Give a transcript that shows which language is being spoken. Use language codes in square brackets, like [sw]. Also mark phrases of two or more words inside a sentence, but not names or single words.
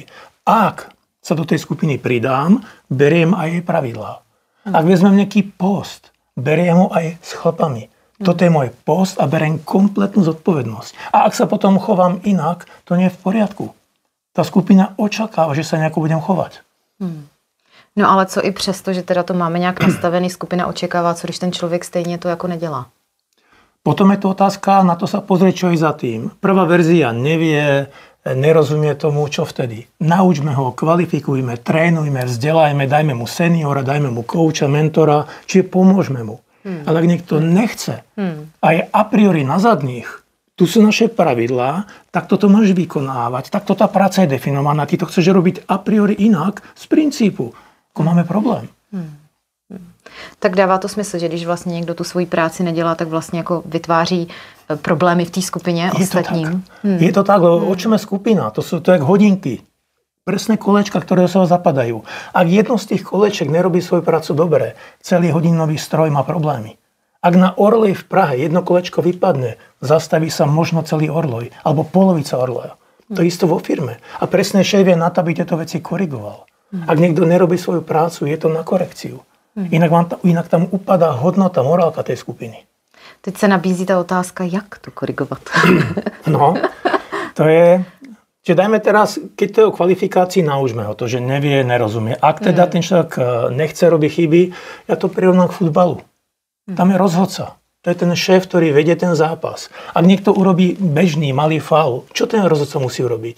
[sk] Ak sa do tej skupiny pridám, beriem aj jej pravidlá. Ak vezmem nejaký post, beriem ho aj s chlapami. Toto je môj post a beriem kompletnú zodpovednosť. A ak sa potom chovám inak, to nie je v poriadku. Tá skupina očakáva, že sa nejako budem chovať. [cs] No ale co i přesto, že teda to máme nějak nastavený, skupina očekává, co když ten člověk stejně to jako nedělá? [sk] Potom je to otázka, na to sa pozrieť, čo je za tým. Prvá verzia nevie, nerozumie tomu, čo vtedy. Naučme ho, kvalifikujme, trénujme, vzdelajme, dajme mu seniora, dajme mu kouča, mentora, čiže pomôžme mu. Ale ak niekto nechce a je [la] a priori [sk] na zadných, tu sú naše pravidlá, tak toto máš vykonávať, takto tá práca je definovaná, ty to chceš robiť [la] a priori [sk] inak z princípu. Ako máme problém. [cs] Tak dává to smysl, že když vlastně někdo tu svoji práci nedělá, tak vlastně jako vytváří problémy v té skupině ostatním. [sk] Je to tak, lebo o čom je skupina? To sú to jak hodinky. Presné kolečka, ktoré sa zapadajú. Ak jedno z tých kolečiek nerobí svoju prácu dobre, celý hodinový stroj má problémy. Ak na Orloj v Prahe jedno kolečko vypadne, zastaví sa možno celý Orloj, alebo polovica Orloja. To isto vo firme. A presne šéf je na to, aby tieto veci korigoval. Ak niekto nerobí svoju prácu, je to na korekciu. Inak tam upadá hodnota, morálka tej skupiny. [cs] Teď se nabízí ta otázka, jak to korigovat. No, to je... [sk] Čiže dajme teraz, keď to je o kvalifikácii, naučme ho to, že nevie, nerozumie. Ak teda ten človek nechce robiť chyby, ja to prirovnám k futbalu. Tam je rozhodca. To je ten šéf, ktorý vedie ten zápas. Ak niekto urobí bežný, malý faul, čo ten rozhodca musí urobiť?